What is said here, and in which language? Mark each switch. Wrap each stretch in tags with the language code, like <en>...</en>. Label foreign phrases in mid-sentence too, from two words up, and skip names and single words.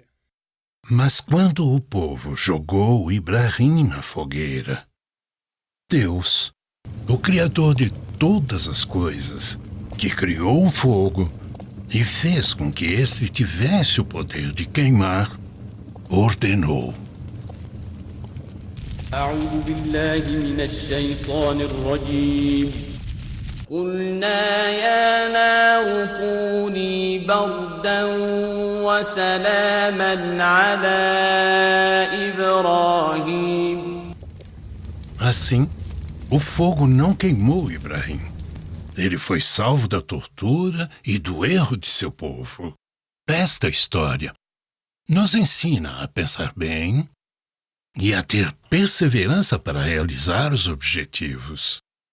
<pt>Mas quando o povo jogou Ibrahim na fogueira, Deus, o Criador de todas as coisas, que criou o fogo e fez com que este tivesse o poder de queimar, ordenou:</pt> <ar>أعوذ بالله من الشيطان الرجيم قلنا يا نار كوني بردا وسلاما على إبراهيم.</ar> <pt>Assim, o fogo não queimou Ibrahim. Ele foi salvo da tortura e do erro de seu povo. Esta história nos ensina a pensar bem e a ter perseverança para realizar os objetivos.</pt>